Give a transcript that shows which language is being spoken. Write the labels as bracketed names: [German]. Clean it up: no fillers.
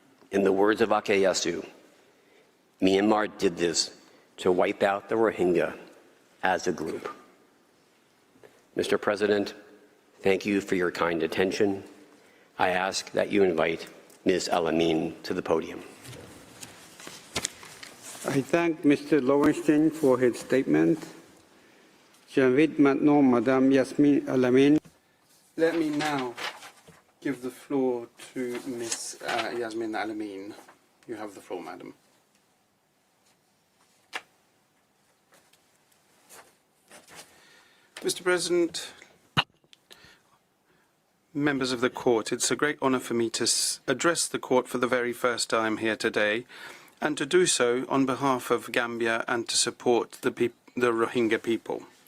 [English] In the words of Akayesu, Myanmar did this to wipe out the Rohingya as a group. Mr. President, thank you for your kind attention. I ask that you invite Ms. Alamin to the podium. I thank Mr. Lowenstein for his statement. [French] J'invite maintenant Madame Yasmin Alamin. [English] Let me now give the floor to Ms. Yasmin Alamin. You have the floor, Madam. Mr. President, members of the Court, it's a great honour for me to address the Court for the very first time here today, and to do so on behalf of Gambia and to support the Rohingya people.